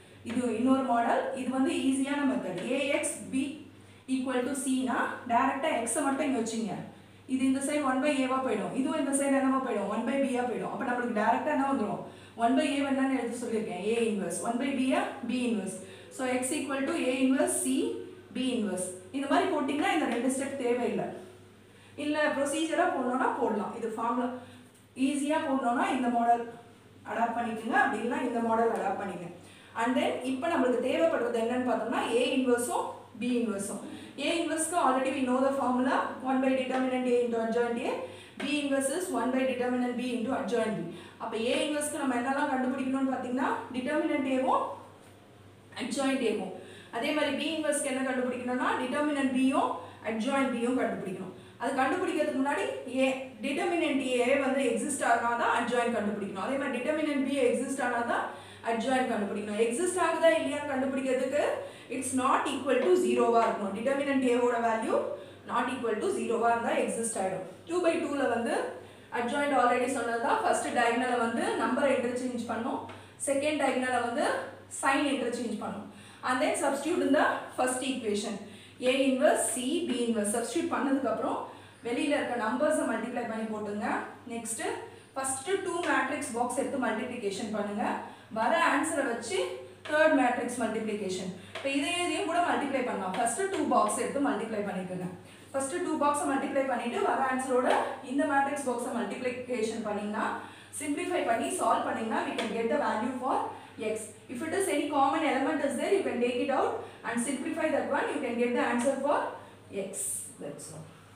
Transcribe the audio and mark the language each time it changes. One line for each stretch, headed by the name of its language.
Tamil: இது இன்னொரு மாடல். இது வந்து ஈஸியான method. ax b equal to c னா டைரக்ட்டா x மட்டும் இங்க வச்சீங்க. இது இந்த சைடு 1 by a வா போய்டும். இதுவும் இந்த சைடு என்னவா போய்டும்? 1 by b ஆ போய்டும். அப்ப நமக்கு டைரக்ட்டா என்ன வந்துரும்? 1 by a என்னன்னு எழுதி சொல்லிருக்கேன். a inverse.
English: 1 by b ஆ b inverse. So x equal to a inverse c b inverse.
Tamil: இந்த மாதிரி போடிங்கன்னா இந்த ரெண்டு ஸ்டெப் தேவையில்லை. இல்ல ப்ரொசீஜரா போடணும்னா போடலாம். இது ஃபார்முலா ஈஸியா போடணும்னா இந்த மாடல் அடாப்ட் பண்ணிக்கங்க. அப்படி இல்லனா இந்த மாடல் அடாப்ட் பண்ணிக்கங்க. and then இப்போ நமக்கு தேவைப்படுறது என்னன்னு பார்த்தோம்னா A inverse B inverse.
English: A inverse க்கு already we know the formula 1 by determinant A into adjoint A. B inverse is 1 by determinant B into adjoint B.
Tamil: அப்ப A inverse க்கு நம்ம என்னலாம் கண்டுபிடிக்கணும்னு பாத்தீங்கன்னா determinant A வும் adjoint A வும். அதே மாதிரி B inverse க்கு என்ன கண்டுபிடிக்கணும்னா determinant B யும் adjoint B யும் கண்டுபிடிக்கணும். அது கண்டுபிடிக்கிறதுக்கு முன்னாடி determinant A வந்து exist ஆனாதான் adjoint கண்டுபிடிக்கணும். அதே மாதிரி determinant B exist ஆனாதான் adjoint கண்டுபிடிக்கணும். exist ஆகுதா இல்லையான்னு கண்டுபிடிக்கிறதுக்கு
English: it's not equal to 0
Tamil: வா இருக்கணும். determinant A ஓட value not equal to 0 வா இருந்தா exist ஆயிடும். 2 by 2 ல வந்து adjoint already சொன்னதா first diagonal வந்து number interchange பண்ணோம்.
English: second diagonal வந்து sign interchange பண்ணோம். and then substitute in the first equation.
Tamil: A inverse C B inverse substitute பண்ணதுக்கு அப்புறம் வெளியில இருக்க நம்பர்ஸ் மல்டிப்ளை பண்ணி போடுங்க. நெக்ஸ்ட் ஃபர்ஸ்ட் 2 மேட்ரிக்ஸ் பாக்ஸ் எடுத்து மல்டிப்ளிகேஷன் பண்ணுங்க. வர ஆன்சரை வச்சு third மேட்ரிக்ஸ் மல்டிப்ளிகேஷன். இப்போ இதையும் கூட மல்டிப்ளை பண்ணலாம். ஃபர்ஸ்ட் 2 பாக்ஸ் எடுத்து மல்டிப்ளை பண்ணிக்கோங்க. ஃபர்ஸ்ட் 2 பாக்ஸ் மல்டிப்ளை பண்ணிட்டு வர ஆன்சரோட இந்த மேட்ரிக்ஸ் பாக்ஸை மல்டிப்ளிகேஷன் பண்ணீங்கன்னா simplify பண்ணி சால்வ் பண்ணீங்கன்னா
English: we can get the value for x. If it is any common element is there, you can take it out and simplify that one, you can get the answer for x. That's all.